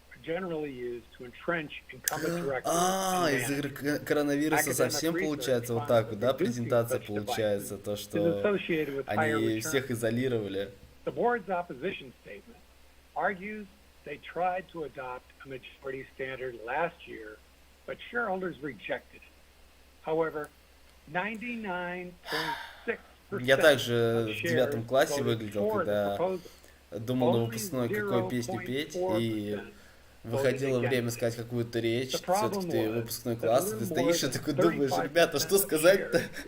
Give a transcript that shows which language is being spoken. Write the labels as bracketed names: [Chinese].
[English] generally used to entrench incumbent directors. [Russian] Из-за коронавируса совсем получается вот так вот, да, презентация получается, то, что они всех изолировали. [English] The board's opposition statement argues they tried to adopt a majority standard last year, but shareholders rejected it. However, 99.6% [Russian] Я также в 9 классе выглядел, когда думал на выпускной, какой песню петь, и выходило время сказать какую-то речь, все-таки ты выпускной класс, ты стоишь и такой думаешь, ребята, что сказать-то?